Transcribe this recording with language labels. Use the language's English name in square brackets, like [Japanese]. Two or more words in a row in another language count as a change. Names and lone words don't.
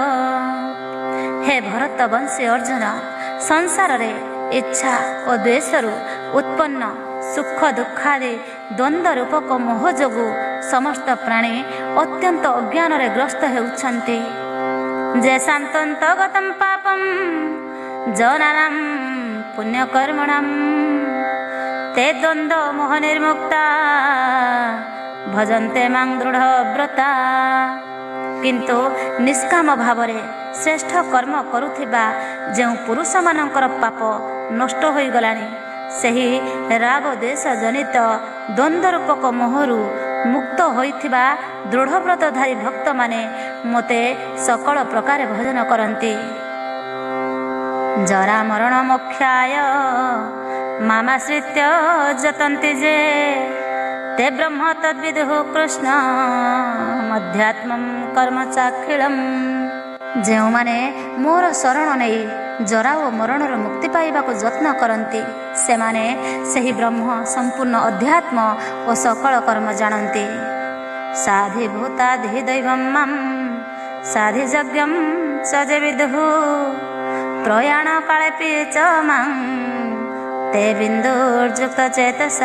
[Odia] ହେ ଭରତ ବଂଶୀ ଅର୍ଜୁନ, ସଂସାରରେ ଇଚ୍ଛା ଓ ଦ୍ୱେଷରୁ ଉତ୍ପନ୍ନ ସୁଖ ଦୁଃଖାଦି ଦ୍ୱନ୍ଦ୍ୱ ରୂପକ ମୋହ ଯୋଗୁଁ ସମସ୍ତ ପ୍ରାଣୀ ଅତ୍ୟନ୍ତ ଅଜ୍ଞାନରେ ଗ୍ରସ୍ତ ହେଉଛନ୍ତି। [Sanskrit] ଯେ ଶାନ୍ତନ୍ତଗତଂ ପାପଂ ଜନାନାଂ ପୁଣ୍ୟକର୍ମଣାଂ ते द्वन्द्व मोह निर्मुक्ता भजन्ते मां दृढ़व्रता। [Odia] କିନ୍ତୁ ନିଷ୍କାମ ଭାବରେ ଶ୍ରେଷ୍ଠ କର୍ମ କରୁଥିବା ଯେଉଁ ପୁରୁଷମାନଙ୍କର ପାପ ନଷ୍ଟ ହୋଇଗଲାଣି, ସେହି ରାଗ ଦେଶ ଜନିତ ଦ୍ୱନ୍ଦ୍ୱ ରୂପକ ମୋହରୁ ମୁକ୍ତ ହୋଇଥିବା ଦୃଢ଼ବ୍ରତଧାରୀ ଭକ୍ତମାନେ ମୋତେ ସକଳ ପ୍ରକାରେ ଭଜନ କରନ୍ତି। [Sanskrit] ଜରା ମରଣ ମୋକ୍ଷାୟ ମାମାଶ୍ରିତ୍ୟ ଯତନ୍ତି ଯେ ते ब्रह्म तद्विदुः कृष्ण मध्यात्मं कर्म चाखिलम्। [Odia] ଯେଉଁମାନେ ମୋର ଶରଣ ନେଇ ଜରା ଓ ମରଣର ମୁକ୍ତି ପାଇବାକୁ ଯତ୍ନ କରନ୍ତି, ସେମାନେ ସେହି ବ୍ରହ୍ମ ସମ୍ପୂର୍ଣ୍ଣ ଅଧ୍ୟାତ୍ମ ଓ ସକଳ କର୍ମ ଜାଣନ୍ତି। [Sanskrit] ସାଧିଭୂତାଧି ଦୈବଂ ମାଂ ସାଧିଯଜ୍ଞଂ ସ ଯେ ବିଦୁଃ ପ୍ରୟାଣ କାଳେପି च ମାଂ ते ବିନ୍ଦୁର୍ଯୁକ୍ତ ଚେତସଃ।